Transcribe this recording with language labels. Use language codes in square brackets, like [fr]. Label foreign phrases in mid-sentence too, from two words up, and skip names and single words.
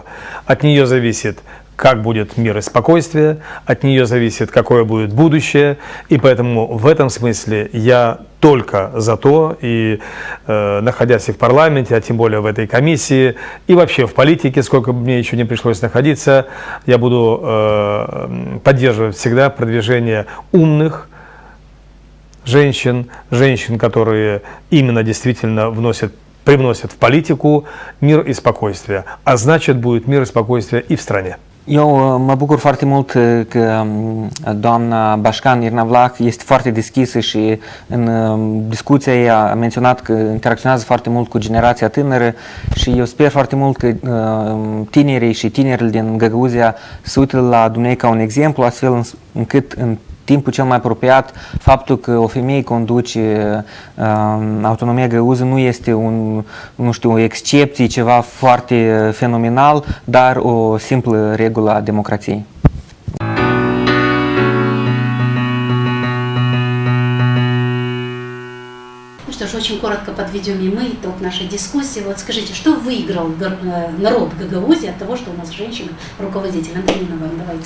[ru] От нее зависит, как будет мир и спокойствие, от нее зависит, какое будет будущее, и поэтому в этом смысле я только за то, и находясь и в парламенте, а тем более в этой комиссии, и вообще в политике, сколько бы мне еще не пришлось находиться, я буду поддерживать всегда продвижение умных женщин, которые именно действительно привносят в политику mir и спокойствие, а значит будет mir и спокойствие и в стране. [ro] Eu mă bucur foarte mult că doamna Bașcan Irina Vlah este foarte deschisă și în discuția ei a menționat că interacționează foarte mult cu generația tânără și eu sper foarte mult că tinerii și tinerile din Gagauzia se uită la dumneavoastră ca un exemplu, astfel încât în timpul cel mai apropiat, faptul că o femeie conduce autonomia găuză nu este o excepție, ceva foarte fenomenal, dar o simplă regulă a democrației. [ru] Ну что ж, очень коротко подведем и мы итог нашей дискуссии. Вот скажите, что выиграл народ Гагаузии от того, что у нас женщина-руководитель? Антонина Ивановна, давайте.